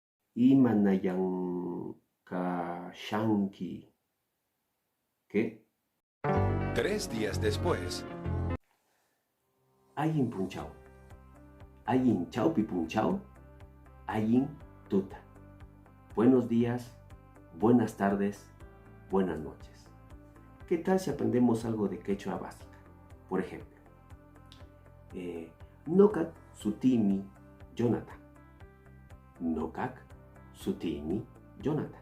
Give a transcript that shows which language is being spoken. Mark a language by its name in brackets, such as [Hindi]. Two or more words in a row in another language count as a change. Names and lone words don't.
[Quechua] Imanayankashanki. [Spanish] ¿Qué? 3 días después. [Quechua] Ayin punchao. Ayin chaupi punchao. Ayin tuta. [Spanish] Buenos días, buenas tardes, buenas noches. ¿Qué tal si aprendemos algo de quechua básica? Por ejemplo, [Quechua] Nokak sutimi Jonathan. Nokak sutimi Jonathan.